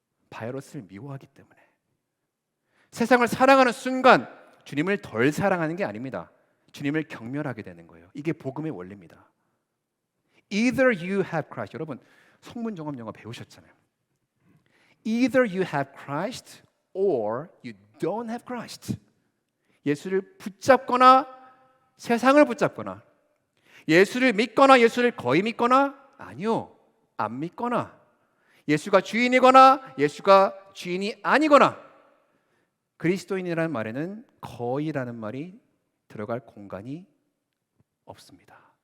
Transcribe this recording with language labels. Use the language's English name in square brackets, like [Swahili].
[Korean] 바이러스를 미워하기 때문에. 세상을 사랑하는 순간 주님을 덜 사랑하는 게 아닙니다. 주님을 경멸하게 되는 거예요. 이게 복음의 원리입니다. [English] Either you have Christ. [Korean] 여러분, 성문종합 영어 배우셨잖아요. [English] Either you have Christ or you don't have Christ. [Korean] 예수를 붙잡거나 세상을 붙잡거나, 예수를 믿거나 예수를 거의 믿거나 아니요, 안 믿거나 예수가 주인이거나 예수가 주인이 아니거나 그리스도인이라는 말에는 거의라는 말이 들어갈 공간이 없습니다.